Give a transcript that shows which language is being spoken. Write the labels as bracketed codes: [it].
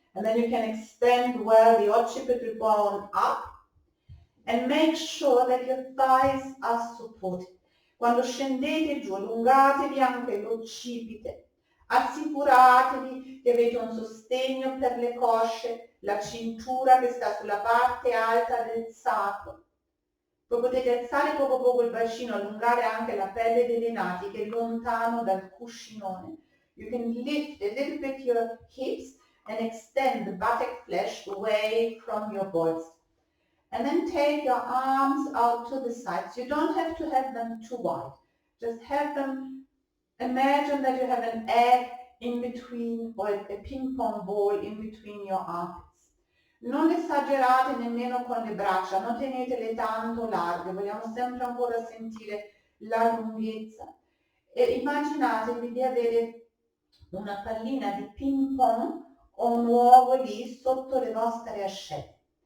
[en] And then you can extend well the occipital bone up and make sure that your thighs are supported. [it] Quando scendete giù, allungatevi anche l'occipite. Assicuratevi che avete un sostegno per le cosce, la cintura che sta sulla parte alta del sacro. Poi potete alzare poco il bacino, allungare anche la pelle delle natiche lontano dal cuscinone. [en] You can lift a little bit your hips and extend the buttock flesh away from your bolster. And then take your arms out to the sides. You don't have to have them too wide. Just have them, imagine that you have an egg in between, or a ping pong ball in between your armpits. [it] Non esagerate nemmeno con le braccia, non tenetele tanto larghe, vogliamo sempre ancora sentire la lunghezza. E immaginatevi di avere una pallina di ping pong o un uovo lì sotto le vostre ascelle.